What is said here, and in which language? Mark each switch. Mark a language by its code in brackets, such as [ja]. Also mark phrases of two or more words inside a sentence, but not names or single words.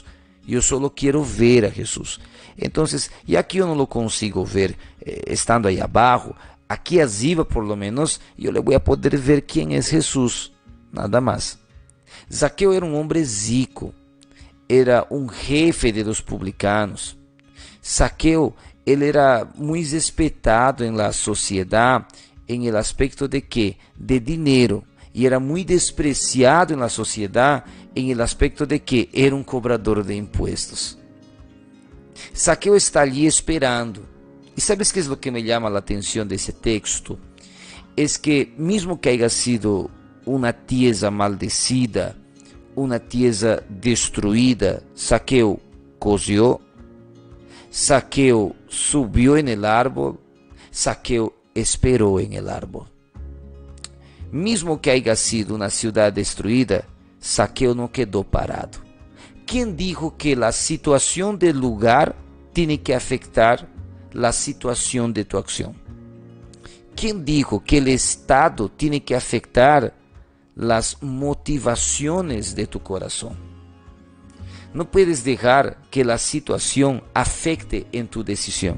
[es] Yo solo quiero ver a Jesús. Entonces, ya que yo no lo consigo ver estando ahí abajo, aquí arriba por lo menos yo le voy a poder ver quién es Jesús. Nada más. [pt] Zaqueo era um homem rico, era um [es] jefe de los publicanos. [pt] Zaqueo, ele era muito respeitado em la sociedade, em [es] el aspecto [pt] de que? De dinheiro. E era muito despreciado em la sociedade, em [es] el aspecto [pt] de que? Era um cobrador de impuestos. Zaqueo está ali esperando. E sabes que é o que me chama a atenção desse texto? É que, mesmo que [es] haya sido uma tierra maldecida, uma tierra destruída, Zaqueo cosió, Zaqueo subió en el árbol, Zaqueo esperó en el árbol. [pt] Mesmo que [es] haya sido [pt] uma ciudad destruída, Zaqueo não quedou parado. [es] ¿Quién dijo que la situación del lugar tiene que afectar la situación de tu acción? ¿Quién dijo que el estado tiene que afectar las motivaciones de tu corazón? No puedes dejar que la situación afecte en tu decisión.